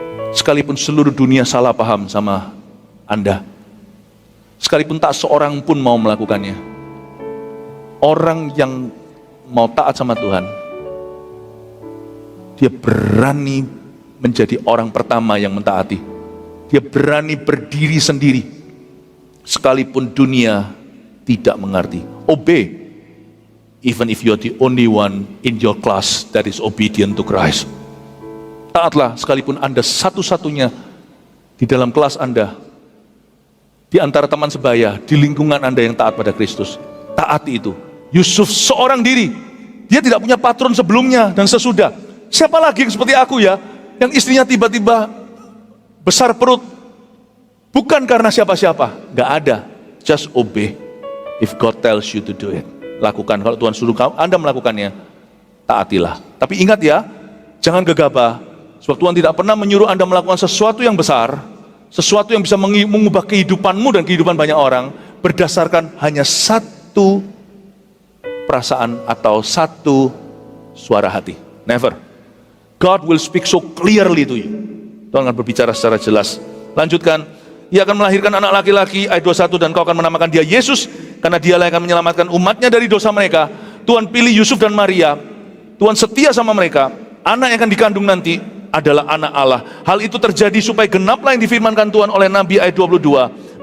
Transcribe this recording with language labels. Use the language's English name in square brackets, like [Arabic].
[Indonesian] Sekalipun seluruh dunia salah paham sama Anda, sekalipun tak seorang pun mau melakukannya, orang yang mau taat sama Tuhan, dia berani menjadi orang pertama yang mentaati. Dia berani berdiri sendiri, sekalipun dunia tidak mengerti. [English] Obey, even if you're the only one in your class that is obedient to Christ. [Indonesian] Taatlah sekalipun Anda satu-satunya di dalam kelas Anda, di antara teman sebaya, di lingkungan Anda yang taat pada Kristus. Taati itu. Yusuf seorang diri, dia tidak punya patron sebelumnya dan sesudah. Siapa lagi yang seperti aku ya, yang istrinya tiba-tiba besar perut, bukan karena siapa-siapa, gak ada. [English] Just obey. If God tells you to do it, lakukan. [Indonesian] Kalau Tuhan suruh Anda melakukannya, taatilah. Tapi ingat ya, jangan gegabah. Sebab Tuhan tidak pernah menyuruh Anda melakukan sesuatu yang besar, sesuatu yang bisa mengubah kehidupanmu dan kehidupan banyak orang, berdasarkan hanya satu perasaan atau satu suara hati. [English] Never. God will speak so clearly to you. [Indonesian] Tuhan akan berbicara secara jelas. Lanjutkan. Ia akan melahirkan anak laki-laki, ayat 21, dan kau akan menamakan dia Yesus, karena dialah yang akan menyelamatkan umatnya dari dosa mereka. Tuhan pilih Yusuf dan Maria, Tuhan setia sama mereka. Anak yang akan dikandung nanti adalah anak Allah. Hal itu terjadi supaya genaplah yang difirmankan Tuhan oleh Nabi, ayat 22.